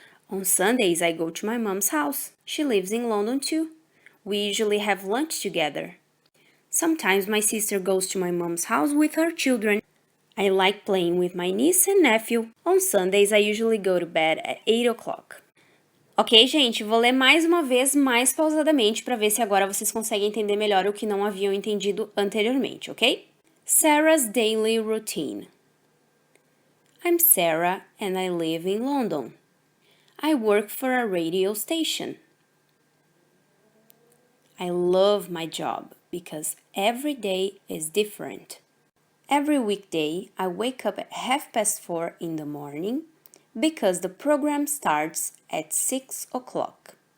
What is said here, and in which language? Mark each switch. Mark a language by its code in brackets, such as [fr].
[en] On Sundays, I go to my mom's house. She lives in London too. We usually have lunch together. Sometimes my sister goes to my mom's house with her children. I like playing with my niece and nephew. On Sundays, I usually go to bed at 8 o'clock. [pt] Ok, gente, vou ler mais uma vez, mais pausadamente, para ver se agora vocês conseguem entender melhor o que não haviam entendido anteriormente, ok? [en] Sarah's Daily Routine. I'm Sarah and I live in London. I work for a radio station. I love my job because every day is different. Every weekday, I wake up at 4:30 in the morning because the program starts at 6 o'clock.